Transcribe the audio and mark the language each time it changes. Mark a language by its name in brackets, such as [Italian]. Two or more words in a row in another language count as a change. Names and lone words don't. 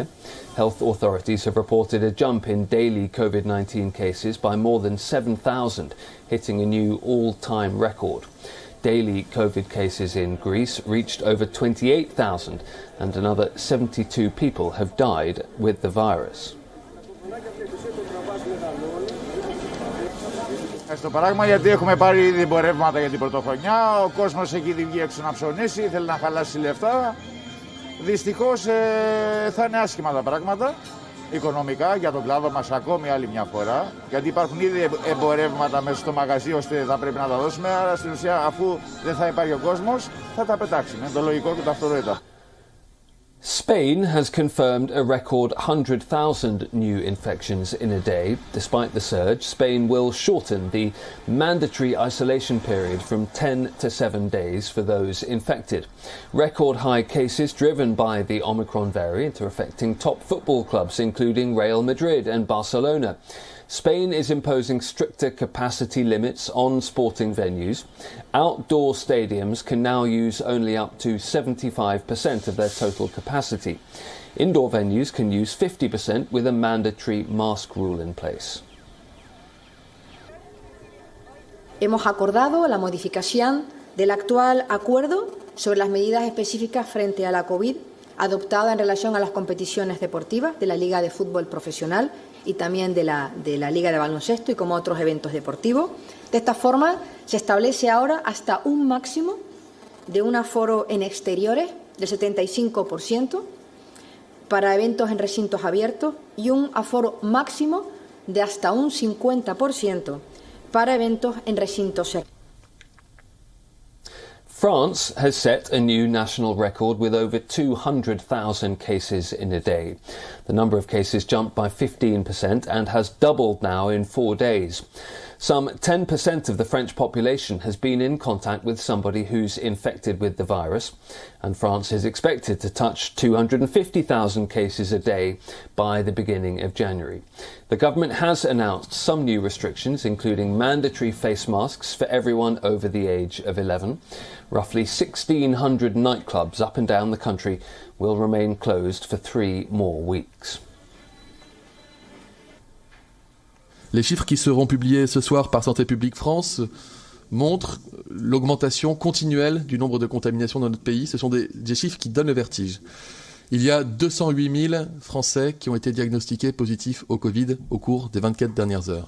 [English] Health authorities have reported a jump in daily COVID-19 cases by more than 7,000, hitting a new all-time record. Daily COVID cases in Greece reached over 28,000 and another 72 people have died with the virus. [Greek] Στο παράγμα γιατί έχουμε πάρει ήδη εμπορεύματα για την πρωτοχρονιά, ο κόσμος έχει ήδη βγει έξω να ψωνίσει, θέλει να χαλάσει λεφτά. Δυστυχώς θα είναι άσχημα τα πράγματα, οικονομικά για τον κλάδο μας ακόμη άλλη μια φορά, γιατί υπάρχουν ήδη εμπορεύματα μέσα στο μαγαζί ώστε θα πρέπει να τα δώσουμε, άρα στην ουσία αφού δεν θα υπάρχει ο κόσμος θα τα πετάξουμε, το λογικό και το αυτονόητο. [English] Spain has confirmed a record 100,000 new infections in a day. Despite the surge, Spain will shorten the mandatory isolation period from 10 to 7 days for those infected. Record high cases driven by the Omicron variant are affecting top football clubs including Real Madrid and Barcelona. Spain is imposing stricter capacity limits on sporting venues. Outdoor stadiums can now use only up to 75% of their total capacity. Indoor venues can use 50% with a mandatory mask rule in place. [Spanish] Hemos acordado la modificación del actual acuerdo sobre las medidas específicas frente a la COVID adoptada en relación a las competiciones deportivas de la Liga de Fútbol Profesional y también de la Liga de Baloncesto y como otros eventos deportivos. De esta forma se establece ahora hasta un máximo de un aforo en exteriores del 75% para eventos en recintos abiertos y un aforo máximo de hasta un 50% para eventos en recintos cerrados. [English] France has set a new national record with over 200,000 cases in a day. The number of cases jumped by 15% and has doubled now in 4 days. Some 10% of the French population has been in contact with somebody who's infected with the virus, and France is expected to touch 250,000 cases a day by the beginning of January. The government has announced some new restrictions, including mandatory face masks for everyone over the age of 11. Roughly 1,600 nightclubs up and down the country will remain closed for 3 more weeks. [French] Les chiffres qui seront publiés ce soir par Santé publique France montrent l'augmentation continuelle du nombre de contaminations dans notre pays. Ce sont des chiffres qui donnent le vertige. Il y a 208 000 Français qui ont été diagnostiqués positifs au Covid au cours des 24 dernières heures.